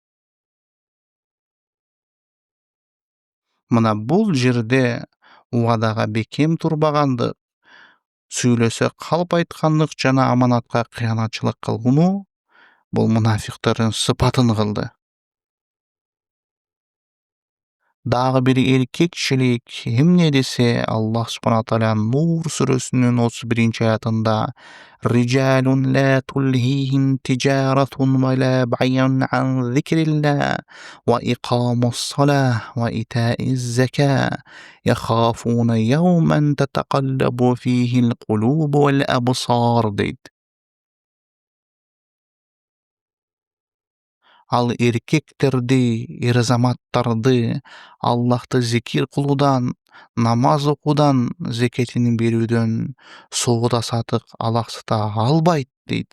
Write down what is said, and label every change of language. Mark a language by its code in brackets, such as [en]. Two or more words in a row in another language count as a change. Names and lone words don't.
[ky] Мына бул жерде убадага бекем турбагандык, сүйлөсө калп айткандык жана аманатка кыянатчылык кылгуу бул мунафиктердин сыпатын кылды. Дагы бир эркекчилик эмне десе, Аллах Субхана тааля Нур сүрөсүнүн 31-аятында: [ar] "رجال لا تلهيهم تجارة و لا بيع عن ذكر الله و إقام الصلاة و إيتاء الزكاة يخافون يوما تتقلب فيه القلوب و الأبصار" дейт. [ky] Ал эркектерди, эр-азаматтарды Аллахты зикир кылуудан, намаз окуудан, зекетин берүүдөн соода-сатык алаксыта албайт дейт.